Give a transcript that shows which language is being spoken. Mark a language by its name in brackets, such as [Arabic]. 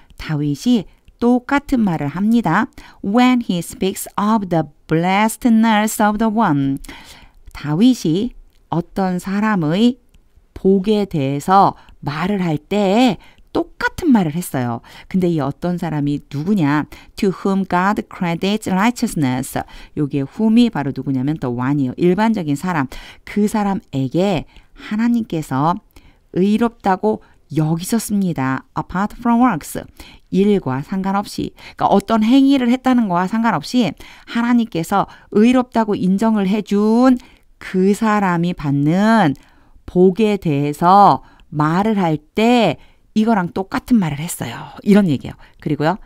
[Korean] 다윗이 똑같은 말을 합니다. [English] When he speaks of the blessedness of the one. [Korean] 다윗이 어떤 사람의 복에 대해서 말을 할 때 똑같은 말을 했어요. 근데 이 어떤 사람이 누구냐? [English] To whom God credits righteousness. [Korean] 여기에 whom이 바로 누구냐면 the one이요. 일반적인 사람. 그 사람에게 하나님께서 의롭다고 여기셨습니다. [English] Apart from works. [Korean] 일과 상관없이. 그러니까 어떤 행위를 했다는 거와 상관없이 하나님께서 의롭다고 인정을 해준 그 사람이 받는 복에 대해서 말을 할 때 이거랑 똑같은 말을 했어요. 이런 얘기예요. 그리고요.